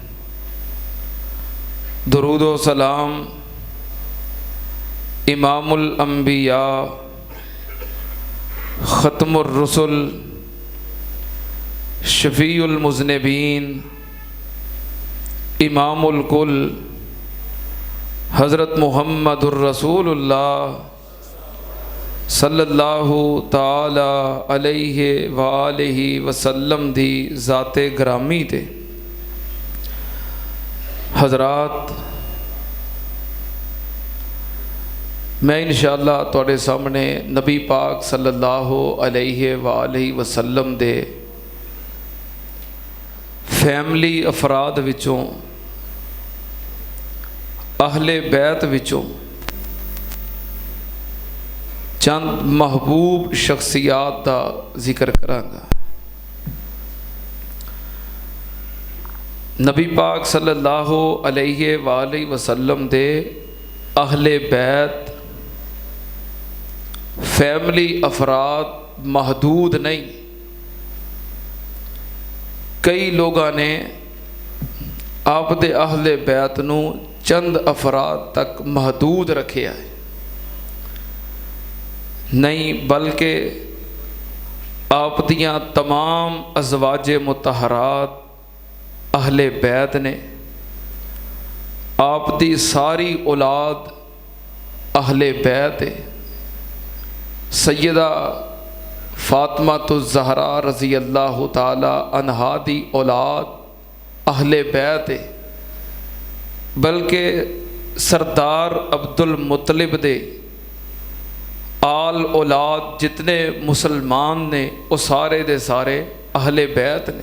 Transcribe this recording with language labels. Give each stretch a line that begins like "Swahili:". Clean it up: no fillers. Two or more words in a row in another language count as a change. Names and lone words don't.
Punjabi: درود و سلام امام الانبیاء ختم الرسل شفیع المذنبین امام الکل حضرت محمد رسول اللہ
Arabic: صلى الله تعالى عليه وآله وسلم
Punjabi: دی ذات گرامی تے. حضرات، میں ان شاء اللہ تہاڈے سامنے نبی پاک
Arabic: صلى الله عليه وآله وسلم
Punjabi: دے فیملی افراد وچوں اہل بیت وچوں چند محبوب شخصیات کا ذکر کرانگا. نبی پاک
Arabic: صلى الله عليه وآله وسلم
Punjabi: دے اہل بیت فیملی افراد محدود نہیں، کئی لوگوں نے آپ دے اہل بیت نوں چند افراد تک محدود رکھے ہے, نہیں بلکہ آپ دیاں تمام ازواج مطہرات اہل بیت نے، آپ دی ساری اولاد اہل بیت ہے. سیدہ فاطمہ تو زہرا
Arabic: رضي الله تعالى عنها
Punjabi: دی اولاد اہل بیت ہے، بلکہ سردار عبدالمطلب دے آل اولاد جتنے مسلمان نے وہ سارے دے سارے اہل بیت نے.